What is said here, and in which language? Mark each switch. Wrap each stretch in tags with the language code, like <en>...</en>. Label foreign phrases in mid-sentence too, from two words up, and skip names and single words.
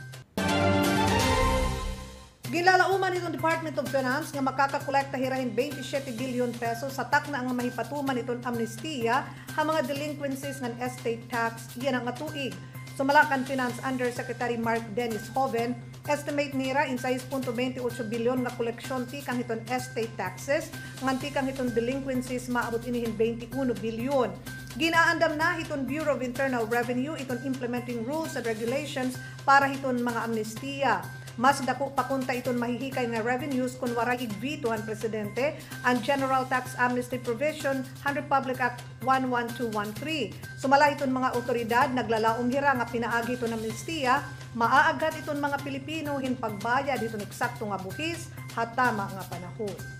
<war>Ginlalauman itong Department of Finance nga makakakolekta hirahin 27 billion pesos sa takna ang mahipatuman itong amnestiya ha mga delinquencies ng</war> <en>estate tax</en> <war>yan ang tuig. Sumalakan Finance Undersecretary Mark Dennis Hoven, estimate nira in 6.28 bilyon nga koleksyon tikang itong</war> <en>estate taxes,</en> <war>ngan tikang itong delinquencies maabot inihin 21 bilyon. Ginaandam na itong Bureau of Internal Revenue itong</war> <en>implementing rules and regulations</en> <war>para itong mga amnestiya. Mas dako pakunta iton mahihikay nga revenues kung wara igvito ang presidente ang General Tax Amnesty Provision han Republic Act 11213. Sumala iton mga otoridad naglalaom hira nga pinaagi iton amnestiya, maaagat iton mga Pilipino hin pagbayad iton eksakto nga buhis hatama nga panahon.</war>